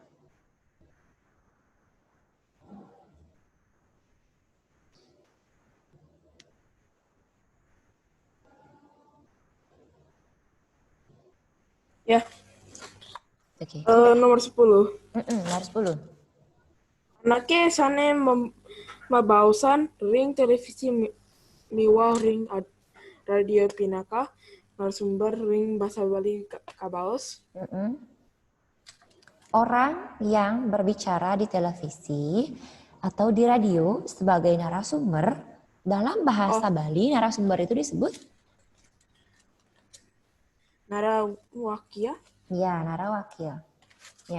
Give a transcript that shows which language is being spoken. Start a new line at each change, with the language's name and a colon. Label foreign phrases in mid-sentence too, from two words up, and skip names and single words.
Indonesian: Ya. Oke. Nomor 10. Nomor 10.
Balinese: Anake sane mabausan ring televisi miwa ring radio pinaka narasumber ring bahasa Bali kabaos.
Indonesian: Orang yang berbicara di televisi atau di radio sebagai narasumber dalam bahasa Bali, narasumber itu disebut narawakya. Ya, narawakya. Ya.